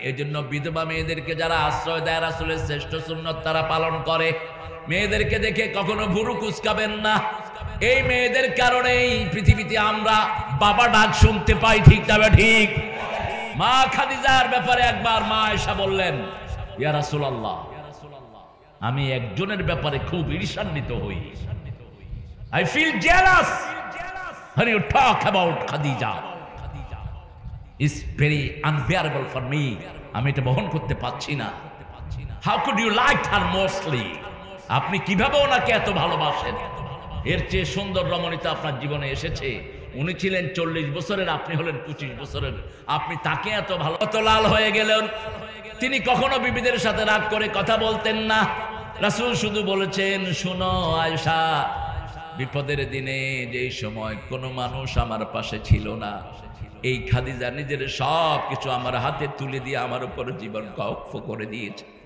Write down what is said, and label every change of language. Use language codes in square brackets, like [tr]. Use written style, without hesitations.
[bn] এজন্য বিধবা মেয়েদেরকে যারা আশ্রয় দেয়, রাসূলের শ্রেষ্ঠ সুন্নাত তারা পালন করে। মেয়েদেরকে দেখে কখনো ভুরু কুঁচকাবেন না। এই মেয়েদের কারণেই পৃথিবীতে আমরা বাবা ডাক শুনতে পাই, ঠিক না ঠিক? মা খাদিজার ব্যাপারে একবার মা আয়েশা বললেন, ইয়া রাসূলুল্লাহ, আমি একজনের ব্যাপারে খুব ঈর্ষান্বিত হই। [en] I feel jealous when you talk about Khadija. It's very unbearable for me. [bn] আমি এটা বহন করতে পারছি না। [en] How could you like her mostly? [bn] আপনি কিভাবে ওনাকে এত ভালোবাসেন? এর চেয়ে সুন্দর রমণীতা আপনার জীবনে এসেছে? উনি ছিলেন 40 বছরের, আপনি হলেন 25 বছরের। আপনি তাকে এত ভালো, এত লাল হয়ে গেলেন। তিনি কখনো বিবিদের সাথে রাগ করে কথা বলতেন না। রাসূল শুধু বলেছেন, শুনো আয়েশা, বিপদের দিনে যেই সময় কোনো মানুষ আমার পাশে ছিল না, এই খাদিজা নিজের সব কিছু আমার হাতে তুলে দিয়ে আমার উপর জীবন কক্ষ করে দিয়েছে।